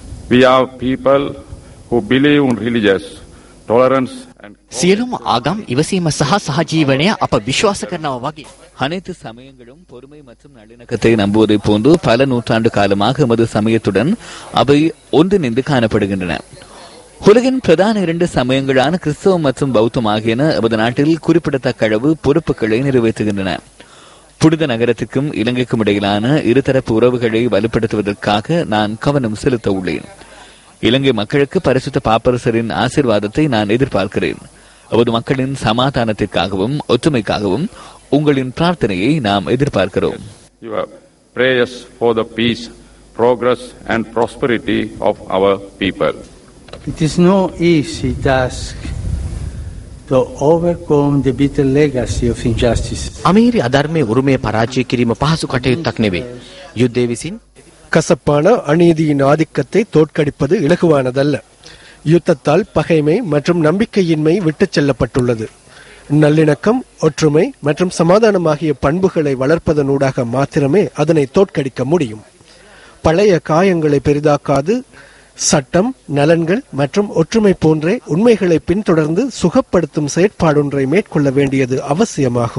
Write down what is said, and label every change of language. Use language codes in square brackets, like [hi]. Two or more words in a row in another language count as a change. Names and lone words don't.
[en] We are people who believe in religious tolerance and [si] සියලුම ආගම් ඉවසීම සහ සහජීවනය අප විශ්වාස කරනවා වගේ [ta] அனைத்து சமயங்களும் பொறுமை மற்றும் நல்லிணக்கத்தை நம்புவதை போன்று பல நூற்றாண்டு காலமாக எமது சமயத்துடன் அவை ஒன்றிணைந்து காணப்படுகின்றன. உலகின் பிரதான 2 சமயங்களான கிறிஸ்தவம் மற்றும் பௌத்தம் ஆகியன எமது நாட்டில் குறிப்பிடத்தக்க அளவு பொறுப்புகளை நிறைவேற்றுகின்றன. புனித நகரத்திற்கும் இலங்கைக்கும் இடையிலான இருதரப்பு உறவுகளை வலுப்படுத்துவதற்காக நான் கவனம் செலுத்த உள்ளேன். இலங்கை மக்களுக்கு பரிசுத்த பாப்பரசரின் ஆசீர்வாதத்தை நான் எதிர்பார்க்கிறேன். அவரது மக்களின் சமாதானத்திற்காகவும் ஒற்றுமைக்காகவும் உங்களின் பிரார்த்தனையை நாம் எதிர்பார்க்கிறோம். [en] Your prayers for the peace, progress and prosperity of our people. It is no easy task to overcome the bitter legacy of injustice. [si] අමීරි අධර්මයේ උරුමය පරාජය කිරීම පහසු කටයුත්තක් නෙවේ. යුද්ධය විසින් [ta] கசப்பான அநீதியின் ஆதிக்கத்தை தோற்கடிப்பது இலகுவானதல்ல. யுத்தத்தால் பகைமை மற்றும் நம்பிக்கையின்மை விட்டுச் செல்லப்பட்டுள்ளது. நல்லிணக்கம், ஒற்றுமை மற்றும் சமாதானம் ஆகிய பண்புகளை வளர்ப்பதனூடாக மாத்திரமே அதனை தோற்கடிக்க முடியும். பழைய காயங்களை பெரிதாக்காது சட்டம், நலன்கள் மற்றும் ஒற்றுமை போன்ற உண்மைகளை பின்தொடர்ந்து சுகப்படுத்தும் செயற்பாடொன்றை மேற்கொள்ள வேண்டியது அவசியமாகும்.